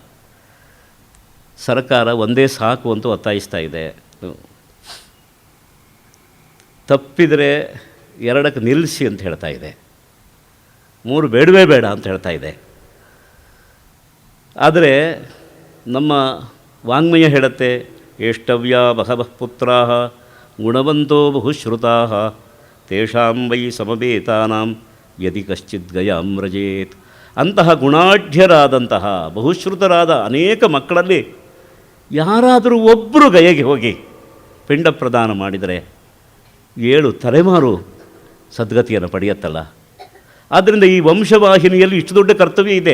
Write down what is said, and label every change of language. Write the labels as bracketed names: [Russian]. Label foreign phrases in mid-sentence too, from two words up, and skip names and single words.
[Kannada] ಸರ್ಕಾರ ಒಂದೇ ಸಾಕು ಅಂತ ಒತ್ತಾಯಿಸ್ತಾ ಇದೆ. ತಪ್ಪಿದರೆ 2ಕ್ಕೆ ನಿಲ್ಲಿಸಿ ಅಂತ ಹೇಳ್ತಾ ಇದೆ, 3 ಬೇಡವೇ ಬೇಡ ಅಂತ ಹೇಳ್ತಾ ಇದೆ. ಆದರೆ ನಮ್ಮ ವಾಂಗ್ಮಯ ಹೇಳುತ್ತೆ, [Sanskrit] ಏಷ್ಟವ್ಯಾ ಬಹವಃ ಪುತ್ರಾಃ ಗುಣವಂತೋ ಬಹುಶ್ರುತಾಃ ತೇಷಾಂ ವೈ ಸಮವೇತಾನಾಂ ಯದಿ ಕಶ್ಚಿತ್ ಗಯಾಂ ವ್ರಜೇತ್. [Kannada] ಅಂತಹ ಗುಣಾಢ್ಯರಾದಂತಹ ಬಹುಶ್ರುತರಾದ ಅನೇಕ ಮಕ್ಕಳಲ್ಲಿ ಯಾರಾದರೂ ಒಬ್ಬರು ಗಯೆಗೆ ಹೋಗಿ ಪಿಂಡ ಪ್ರದಾನ ಮಾಡಿದರೆ 7 ತಲೆಮಾರು ಸದ್ಗತಿಯನ್ನು ಪಡೆಯುತ್ತಲ್ಲ. ಆದ್ದರಿಂದ ಈ ವಂಶವಾಹಿನಿಯಲ್ಲಿ ಇಷ್ಟು ದೊಡ್ಡ ಕರ್ತವ್ಯ ಇದೆ.